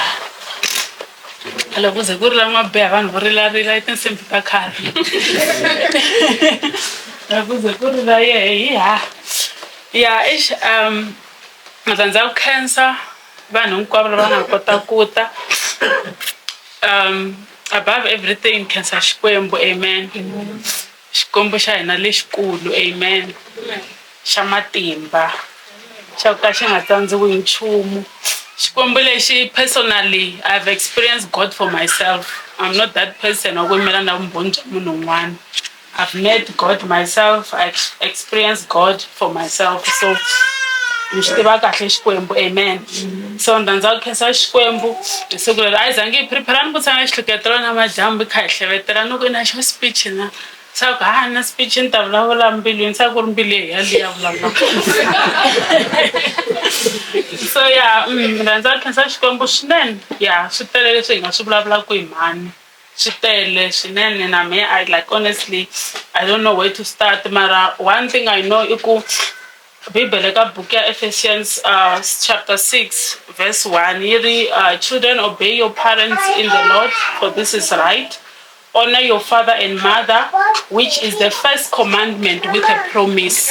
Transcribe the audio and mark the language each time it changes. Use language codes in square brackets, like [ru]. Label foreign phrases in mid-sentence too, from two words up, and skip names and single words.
[ts] Loko ze ku ri la mabiha vanhu vo rilarila i tinsimbhi ta khale. Loko ze ku ri la ya ni rhandza ku khensa vanhu hinkwavo lava nga kota ku ta. [en] Above everything [ts] khensa Xikwembu. Amen. Xikwembu xa hina lexikulu. Amen. Xa matimba xa ku ka xi nga tsandziwi hi nchumu. Xikwembu lexi [en] personally I've experienced God for myself. I'm not that person [ts] wa ku yimela na vumbhoni bya munhu un'wana. [en] I've met God myself. I experienced God for myself. [ts] So ni xi tiva kahle Xikwembu. Amen. So ni rhandza ku khensa Xikwembu hi siku leri a hi zangi hi prepare-ani ku tshama xihluketelwa namadyambu hi kha hi hlevetela ni ku na xo speech na sa ku na speech ni ta vulavula mbilwini sa ku ri mbilu yaliya vulavula. So ni rhandza ku khensa Xikwembu swinene. Swi tele leswi hi nga swi vulavulaka hi mhani. switele swinene na me [en] I like honestly I don't know where to start mara one thing I know iku Bible ka book ya Ephesians chapter 6 verse 1 yiri children obey your parents in the Lord for this is right. Honor your father and mother, which is the first commandment with a promise.